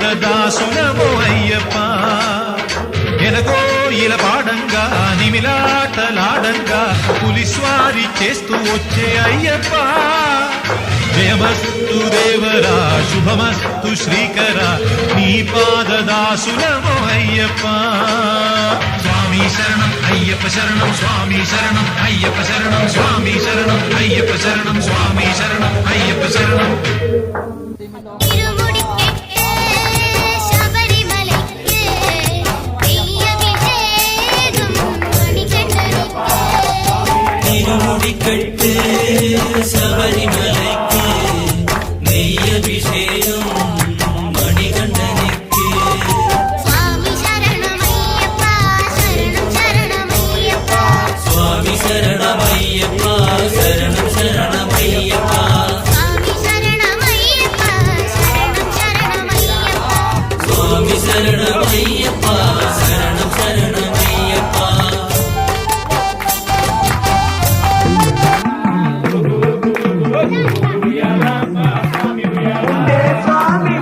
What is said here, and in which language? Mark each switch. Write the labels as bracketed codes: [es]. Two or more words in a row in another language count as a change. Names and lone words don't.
[te] దాసులమో అయ్యప్ప ఎలకో ఇలా పాడంగా నిమిలాటలాడంగా పులిస్వారి చేస్తూ వచ్చే అయ్యప్ప జయమస్తు దేవరా శుభమస్తు శ్రీకరా నీ పాద దాసులమో అయ్యప్ప స్వామి శరణం అయ్యప్ప శరణం స్వామి శరణం అయ్యప్ప శరణం స్వామి శరణం అయ్యప్ప శరణం స్వామి శరణం అయ్యప్ప శరణం [ta] திருமுடிக்கட்டு சபரிமலைக்கு நெய்யபிஷேகம் மணிகண்டனுக்கு சுவாமி சரணமையப்பா சரணம் சரணமையப்பா சுவாமி சரணமையப்பா சரணம் சரணமையப்பா சுவாமி சரணமையப்பா சரணம் சரணமையப்பா சுவாமி சரணமையப்பா சரணம் சரணமையப்பா [te] స్వామి